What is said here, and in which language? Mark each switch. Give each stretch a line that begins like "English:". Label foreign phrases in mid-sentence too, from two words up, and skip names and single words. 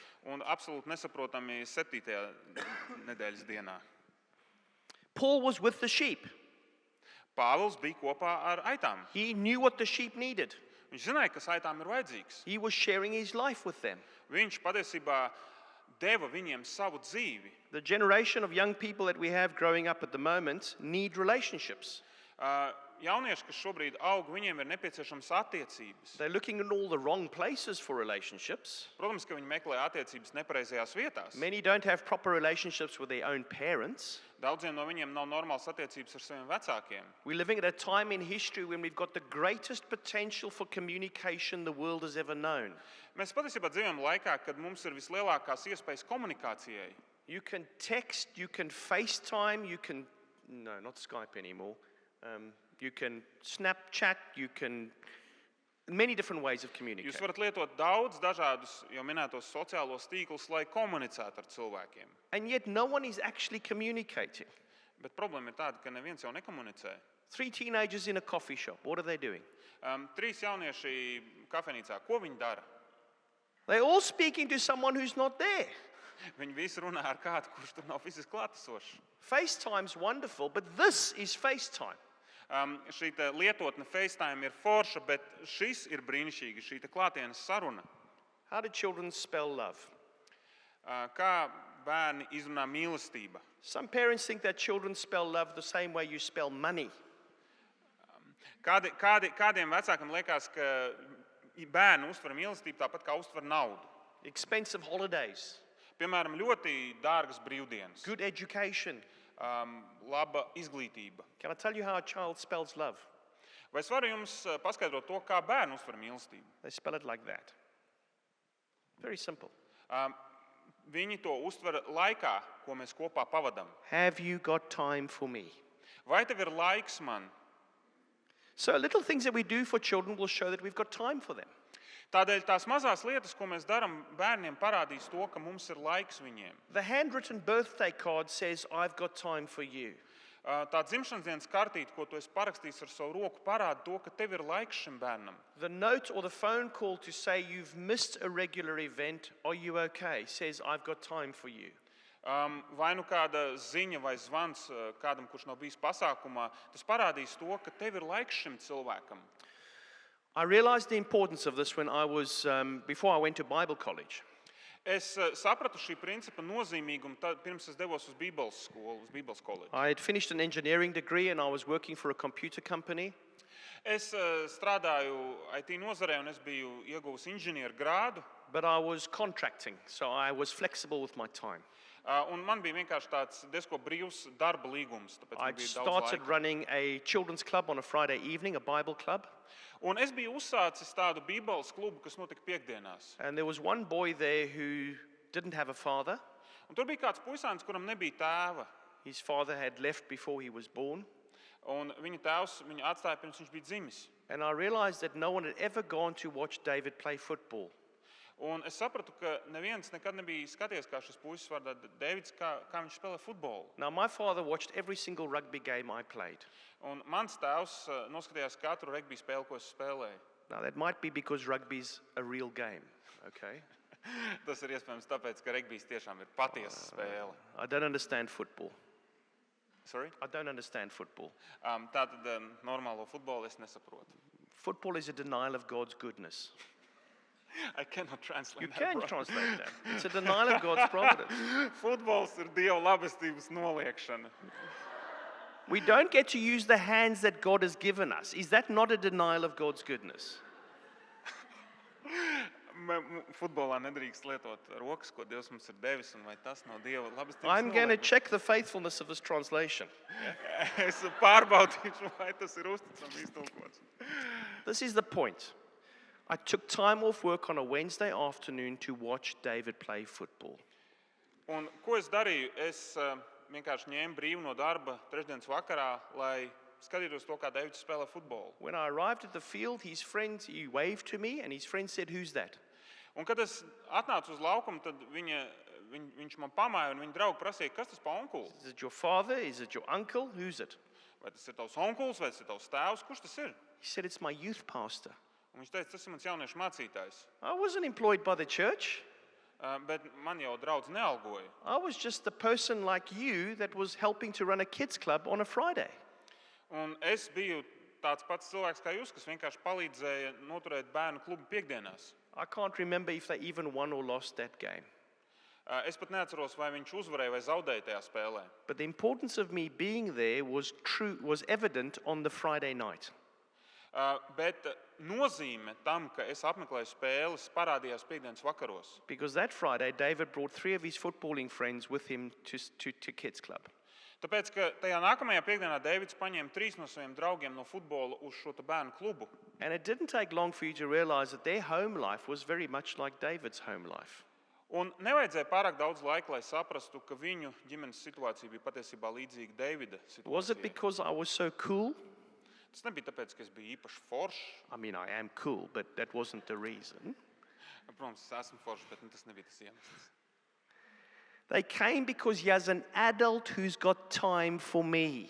Latvian: un absolūti nesaprotami 7. nedēļas dienā.
English: Paul was with the sheep.
Latvian: Pāvils bija kopā ar aitām.
English: He knew what the sheep needed.
Latvian: Viņš zināja, kas aitām ir vajadzīgs.
English: He was sharing his life with them.
Latvian: Viņš patiesībā deva viņiem savu dzīvi.
English: The generation of young people that we have growing up at the moment need relationships.
Latvian: Jaunieši, kas šobrīd aug, viņiem ir nepieciešamas attiecības.
English: They're looking in all the wrong places for relationships.
Latvian: Protams, ka viņi meklē attiecības nepareizajās vietās.
English: Many don't have proper relationships with their own parents.
Latvian: Daudziem no viņiem nav normālas attiecības ar saviem vecākiem.
English: We're living at a time in history when we've got the greatest potential for communication the world has ever known.
Latvian: Mēs patiesībā dzīvojam laikā, kad mums ir vislielākās iespējas komunikācijai.
English: You can text, you can FaceTime, no, not Skype anymore. You can Snapchat, you can, many different ways of
Latvian: Jūs
English: communicating.
Latvian: varat lietot daudz dažādus jau minētos sociālos tīklus, lai komunicētu ar cilvēkiem.
English: And yet no one is actually communicating.
Latvian: Bet problēma ir tāda, ka neviens jau nekomunicē.
English: 3 teenagers in a coffee shop, what are they doing?
Latvian: 3 jaunieši kafejnīcā, ko viņi dara?
English: They're all speaking to someone who's not there.
Latvian: Viņi visi runā ar kādu, kurš tur nav fiziski klātesošs.
English: FaceTime's wonderful, but this is FaceTime.
Latvian: Šī lietotne FaceTime ir forša, bet šis ir brīnišķīgi, šī klātienes saruna.
English: How do children spell love?
Latvian: Kā bērni izrunā mīlestība?
English: Some parents think that children spell love the same way you spell money.
Latvian: Kādiem vecākiem liekas, ka bērni uztver mīlestību tāpat kā uztver naudu.
English: Expensive holidays,
Latvian: Piemēram, ļoti dārgas brīvdienas,
English: good education.
Latvian: laba izglītība.
English: Can I tell you how a child spells love?
Latvian: Vai es varu jums paskaidrot to, kā bērni uztver mīlestību?
English: They spell it like that. Very simple.
Latvian: Viņi to uztver laikā, ko mēs kopā pavadām.
English: Have you got time for me?
Latvian: Vai tev ir laiks man?
English: So little things that we do for children will show that we've got time for them.
Latvian: Tādēļ tās mazās lietas, ko mēs darām bērniem, parādīs to, ka mums ir laiks viņiem.
English: The handwritten birthday card says, I've got time for you.
Latvian: Tā dzimšanas dienas kartīte, ko tu esi parakstījis ar savu roku, parāda to, ka tev ir laiks šim bērnam.
English: The note or the phone call to say you've missed a regular event, are you okay, says, I've got time for you.
Latvian: Vai nu kāda ziņa vai zvans kādam, kurš nav bijis pasākumā, tas parādīs to, ka tev ir laiks šim cilvēkam.
English: I realized the importance of this when I was, before I went to Bible college.
Latvian: Es sapratu šī principa nozīmīgumu, pirms es devos uz Bībeles skolu, uz Bībeles koledžu.
English: I had finished an engineering degree and I was working for a computer company.
Latvian: Es strādāju IT nozarē un es biju ieguvis inženieru grādu.
English: But I was contracting, so I was flexible with my time.
Latvian: Un man bija vienkārši tāds diezko brīvs darba līgums, tāpēc man
English: I'd
Latvian: bija daudz
English: started
Latvian: laika.
English: running a children's club on a Friday evening, a Bible club.
Latvian: Un es biju uzsācis tādu Bībeles klubu, kas notika piekdienās.
English: And there was one boy there who didn't have a father.
Latvian: Un tur bija kāds puisāns, kuram nebija tēva.
English: His father had left before he was born.
Latvian: Un viņa tēvs viņu atstāja pirms viņš bija dzimis.
English: And I realized that no one had ever gone to watch David play football.
Latvian: Un es sapratu, ka neviens nekad nebija skaties, kā šis puisis vārdā Deivids, kā viņš spēlē futbolu.
English: Now, my father watched every single rugby game I played.
Latvian: Un mans tēvs noskatījās katru regbija spēli, ko es spēlēju.
English: Now, that might be because rugby's a real game, okay?
Latvian: Tas ir iespējams tāpēc, ka regbijs tiešām ir patiesa spēle.
English: I don't understand football. Sorry? I don't understand football.
Latvian: Tātad normālo futbolu es nesaprotu.
English: Football is a denial of God's goodness. I cannot translate You that, can bro. translate that. It's a denial of God's providence.
Latvian: Futbols ir Dieva labestības noliekšana.
English: We don't get to use the hands that God has given us. Is that not a denial of God's goodness?
Latvian: Futbolā nedrīkst lietot rokas, ko Dievs mums ir devis, un vai tas nav Dieva labestības
English: I'm going to
Latvian: noliekums?
English: check the faithfulness of this translation.
Latvian: Es pārbaudīšu, vai tas ir uzticami iztulkots.
English: This is the point. I took time off work on a Wednesday afternoon to watch David play football.
Latvian: Un ko es darīju? Es vienkārši ņēmu brīvu no darba trešdienas vakarā, lai skatītos to, kā Deivids spēlē futbolu.
English: When I arrived at the field, he waved to me, and his friend said, "Who's that?"
Latvian: Un kad es atnācu uz laukumu, tad viņš man pamāja, un viņa draugi prasīja, kas tas pa onkuli?
English: Is it your father? Is it your uncle? Who's it?
Latvian: Vai tas ir tavs onkulis, vai tas ir tavs tēvs? Kurš tas ir?
English: He said, "It's my youth pastor."
Latvian: Un viņš teica, tas ir mans jauniešu mācītājs.
English: I wasn't employed by the church.
Latvian: Bet man jau draudz nealgoja.
English: I was just a person like you that was helping to run a kids club on a Friday.
Latvian: Un es biju tāds pats cilvēks kā jūs, kas vienkārši palīdzēja noturēt bērnu klubu piekdienās.
English: I can't remember if they even won or lost that game.
Latvian: Es pat neatceros, vai viņš uzvarēja vai zaudēja tajā spēlē.
English: But the importance of me being there was evident on the Friday night.
Latvian: Bet nozīme tam, ka es apmeklēju spēles, parādījās piekdienas vakaros.
English: Because that Friday, David brought 3 of his footballing friends with him to kids club.
Latvian: Tāpēc, ka tajā nākamajā piekdienā Deivids paņēma 3 no saviem draugiem no futbola uz šo bērnu klubu.
English: And it didn't take long for you to realize that their home life was very much like David's home life.
Latvian: Un nevajadzēja pārāk daudz laika, lai saprastu, ka viņu ģimenes situācija bija patiesībā līdzīga Deivida
English: Was it
Latvian: situācijai.
English: because I was so cool?
Latvian: Tas nebija tāpēc, ka es biju īpaši foršs.
English: I mean, I am cool, but that wasn't the reason.
Latvian: Protams, es esmu foršs, bet tas nebija tas iemesls.
English: They came because he has an adult who's got time for me.